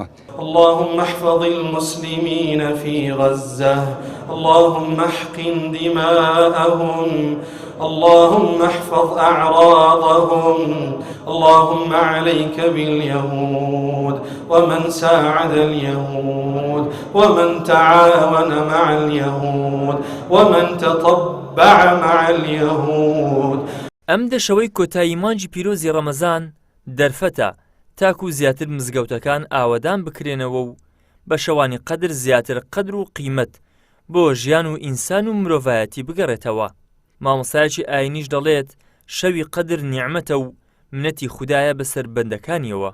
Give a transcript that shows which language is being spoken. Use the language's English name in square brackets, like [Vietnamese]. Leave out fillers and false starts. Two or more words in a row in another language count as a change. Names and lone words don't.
[Arabic] اللهم احفظ المسلمين في غزة، اللهم احقن دماءهم، اللهم احفظ أعراضهم، اللهم عليك باليهود ومن ساعد اليهود ومن تعاون مع اليهود ومن تطبع مع اليهود. [Central Kurdish] ئەم دەشەوەی کۆتایی مانجی پیرۆزی ڕەمەزان دەرفەتە تاکو زیاتر مزگەوتەکان ئاوەدان بکرێنەوە و بە شەوانی قەدر زیاتر قەدر و قیمەت بۆ ژیان و ئینسان و مرۆڤایەتی بگەڕێتەوە. مامۆستایەکی ئاینیش دەڵێت شەوی قەدر نیعمەتە و منەتی خودایە بەسەر بەندەکانیەوە.